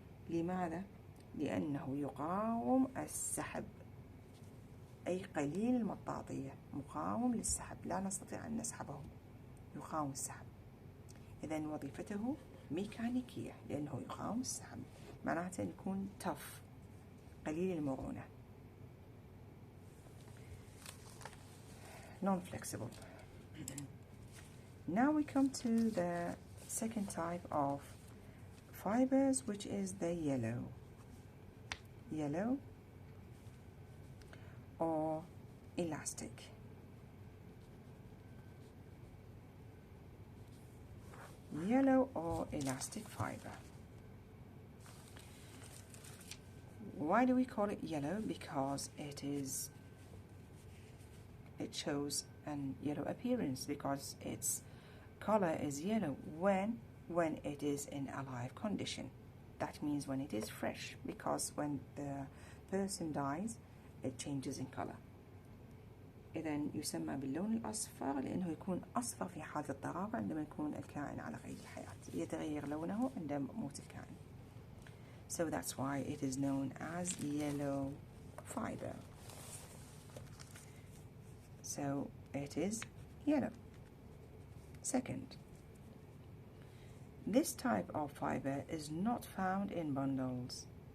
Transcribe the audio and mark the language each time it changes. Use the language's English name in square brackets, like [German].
[Arabic] لماذا؟ لأنه يقاوم السحب، أي قليل المطاطية، مقاوم للسحب، لا نستطيع أن نسحبه، يقاوم السحب. إذن وظيفته ميكانيكية لأنه يقاوم السحب، معناته يكون [English] tough [Arabic] قليل المرونة [English] non-flexible. Now we come to the second type of fibers, which is the yellow or elastic. Yellow or elastic fiber. Why do we call it yellow? Because it shows an yellow appearance, because its color is yellow when it is in a live condition. That means when it is fresh, because when the person dies it changes in color. [Arabic] إذن يسمى باللون الأصفر لأنه يكون أصفر في حالة الطرارة عندما يكون الكائن على قيد الحياة، يتغير لونه عند موت الكائن. [English] So that's why it is known as yellow fiber. So it is yellow. Second, this type of fiber is not found in bundles.